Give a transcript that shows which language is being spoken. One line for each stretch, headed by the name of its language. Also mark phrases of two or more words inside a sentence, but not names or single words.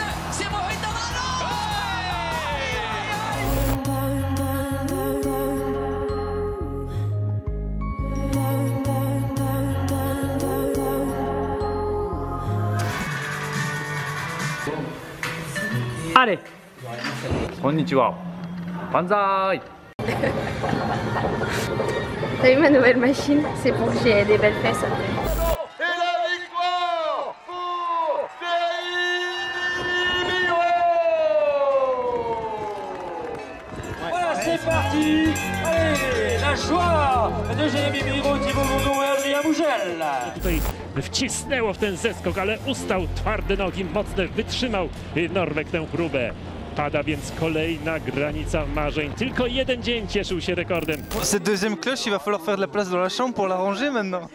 Norwegian: Se hvor høyt han er nå!
French: Allez!
Japanese: Konnichiwa. Banzai!
French: T'as vu ma nouvelle machine? C'est pour que j'ai des belles fesses après. Voilà, c'est parti! Allez, la joie de Jérémy Miro, Thibaut Bourdon et Adrien Bougel.
Polish: Tutaj wcisnęło w ten zeskok, ale ustał twarde nogi, mocne, wytrzymał Norweg tę próbę. Pada więc kolejna granica marzeń. Tylko jeden dzień cieszył się rekordem.
French: Cette deuxième cloche, il va falloir faire de la place dans la chambre pour la ranger maintenant.